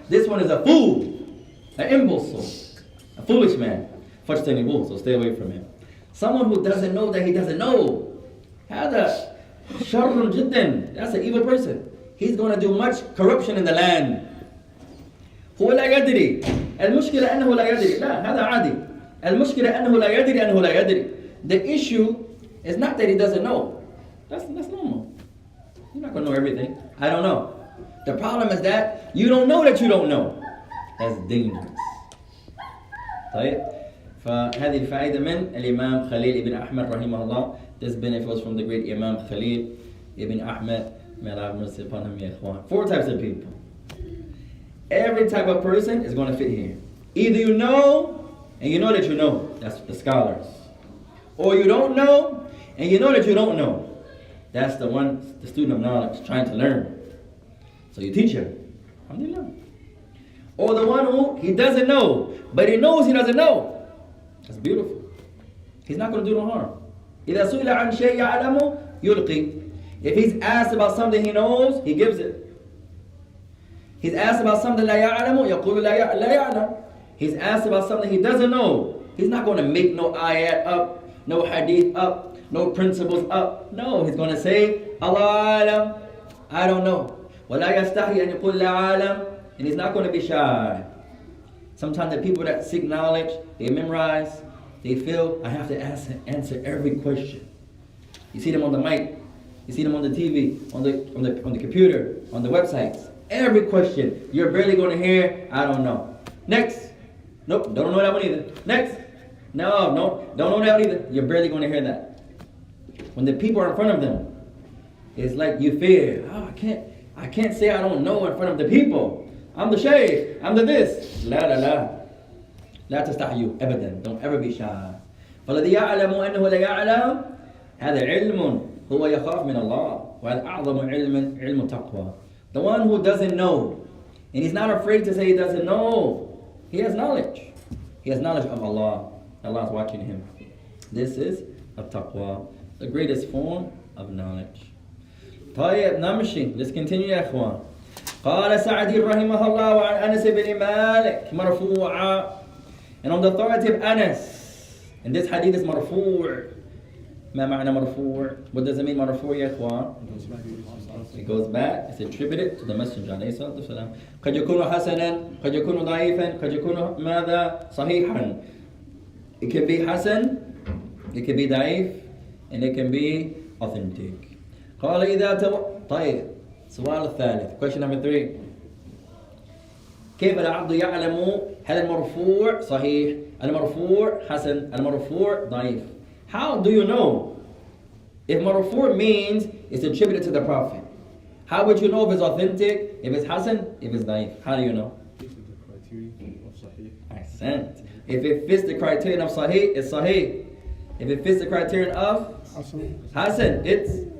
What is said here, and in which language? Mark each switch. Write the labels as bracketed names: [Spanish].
[English] This one is a fool, an imbecile, a foolish man. [Arabic] فاجتنبوه. [English] So stay away from him. Someone who doesn't know that he doesn't know. [Arabic] هذا شر جدا. [English] That's an evil person. He's going to do much corruption in the land. [Arabic] هو لا يدري. المشكلة أنه لا يدري. لا, هذا عادي. المشكلة أنه لا يدري أنه لا يدري. [English] The issue is not that he doesn't know. That's normal. You're not going to know everything. I don't know. The problem is that you don't know that you don't know. That's dangerous. [Arabic] طيب. فهذه الفائدة من الإمام خليل ibn Ahmed رحمه الله. [English] This benefit was from the great Imam Khalil ibn Ahmed. May Allah have mercy upon him, ya ikhwan. 4 types of people. Every type of person is going to fit here. Either you know, and you know that you know. That's the scholars. Or you don't know, and you know that you don't know. That's the student of knowledge, trying to learn. So you teach him. Alhamdulillah. Or the one who, he doesn't know, but he knows he doesn't know. That's beautiful. He's not going to do no harm. [Arabic] إِذَا سُئِلَ عَنْ شَيْءٍ يَعْلَمُ يُلْقِي. [English] If he's asked about something he knows, he gives it. He's asked about something [Arabic] لا يعلم يقول لا يعلم. [English] He's asked about something he doesn't know. He's not going to make no ayat up, no hadith up, no principles up. No, he's going to say, Allah alam, I don't know. [Arabic] وَلَا يَسْتَحِي أَن يَقُولْ لَا عَالَمْ. [English] And he's not going to be shy. Sometimes the people that seek knowledge, they memorize, they feel, I have to answer every question. You see them on the mic, you see them on the TV, on the computer, on the websites. Every question, you're barely going to hear, I don't know. Next. Nope, don't know that one either. Next. No, don't know that one either. You're barely going to hear that. When the people are in front of them, it's like you fear. Oh, I can't say I don't know in front of the people. I'm the shaykh. I'm the this. La la la. [Arabic] لا تستحيوا أبدا. [English] Don't ever be shy. [Arabic] فالذي يعلم أنه لا يعلم هذا علم هو يخاف من الله وهذا أعظم علم تقوى. [English] The one who doesn't know and he's not afraid to say he doesn't know. He has knowledge. He has knowledge of Allah. Allah is watching him. This is at-taqwa, the greatest form of knowledge. [Arabic] طيب نمشي. [English] Let's continue [Arabic] يا إخوان. قال سعدي رحمه الله وعن أنس بن مالك مرفوعا. [English] And on the authority of Anas, and this hadith is مرفوع. [Arabic] ما معنى مرفوع? [English] What does it mean مرفوع يا إخوان? It goes back, it's attributed to the Messenger [Arabic] عليه الصلاة والسلام. قد يكون حسنا, قد يكون ضعيفا, قد يكون ماذا؟ صحيحا. [English] It can be hasan, it can be ضعيف, and it can be authentic. [Arabic] قال إذا طيب السؤال الثالث. [English] Question number 3. [Arabic] كيف العبد يعلم هل المرفوع صحيح؟ المرفوع حسن؟ المرفوع ضعيف؟ [English] How do you know? If marfu' means it's attributed to the Prophet, how would you know if it's authentic, if it's hasan, if it's da'if? How do you know? Ahsant. If it fits the criterion of sahih, it's sahih. If it fits the criterion of hasan, it's.